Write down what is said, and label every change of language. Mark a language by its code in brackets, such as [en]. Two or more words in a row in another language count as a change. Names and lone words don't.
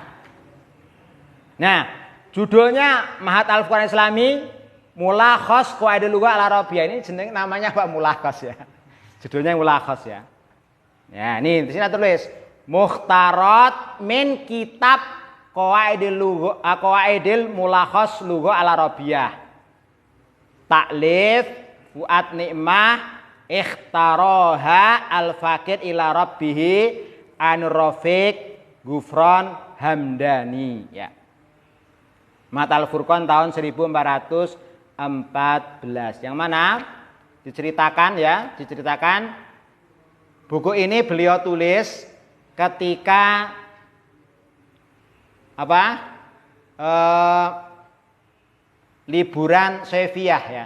[id] Nah, judulnya Mahat Al-Fuqaha Islami Mulakhas Qawaidul Lughah Al-Arabiyah. Ini jeneng namanya Pak Mulakhas ya. Judulnya Mulakhas ya. Ya, ini di sini tulis [ar] مختارات من كتاب [id] Qawaidul Mulakhas Lughah Al-Arabiyah. [ar] تأليف فؤاد نعمة اختارها الفقير إلى ربه الرفيق غفران حمداني ya. [id] Matal Furqan tahun 1414. Yang mana diceritakan buku ini beliau tulis ketika liburan Soeviyah ya.